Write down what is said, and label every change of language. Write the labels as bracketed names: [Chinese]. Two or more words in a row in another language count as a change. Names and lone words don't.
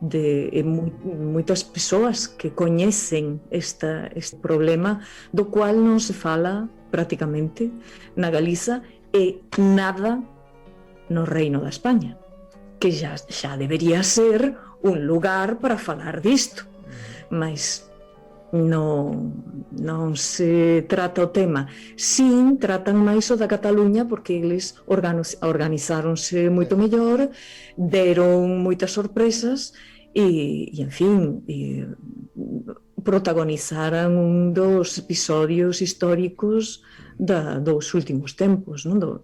[Portuguese] muitas pessoas que conhecem este problema, do qual não se fala praticamente na Galiza e nada no Reino da Espanha, que já deveria ser um lugar para falar disto, mas não se trata o tema. Sim, [Galician] tratam máis o da Cataluña, porque eles organizáronse moito mellor, deron moitas sorpresas e en fin, protagonizaran un dos episodios históricos dos últimos tempos, non?